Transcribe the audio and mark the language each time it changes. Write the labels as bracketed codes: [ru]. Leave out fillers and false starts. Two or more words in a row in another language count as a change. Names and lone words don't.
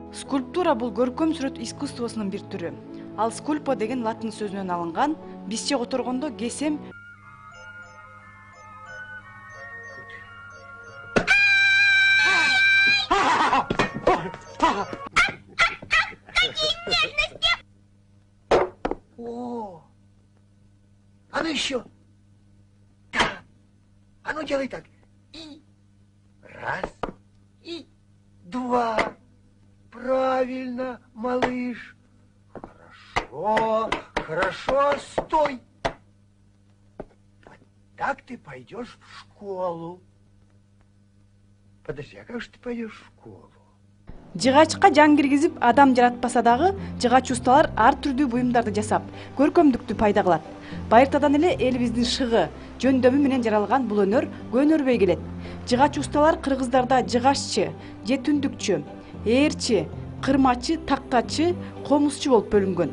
[ky] Скульптура бул көркөм сүрөт искусствосунун бир түрү. Ал скульпо деген латын сөзүнөн алынган, бизче которгондо кесем. [ru] О, а ну еще. Да. А ну делай так. И раз, и два. Правильно, малыш. Хорошо, хорошо, стой. Вот так ты пойдешь в школу. Подожди, а как же ты пойдешь в школу? [ky] Жыгачка жан киргизип адам жаратпаса дагы, жыгач усталар ар түрдүү буюмдарды жасап, көркөмдүктү пайда кылат. Байыртадан эле элибиздин шыгы, жөндөмү менен жаралган бул өнөр көнөрбөй келет. Жыгач усталар кыргыздарда жыгаччы, жетүндүкчү, ээрчи, кырмачы, тактачы, комузчу болуп бөлүнгөн.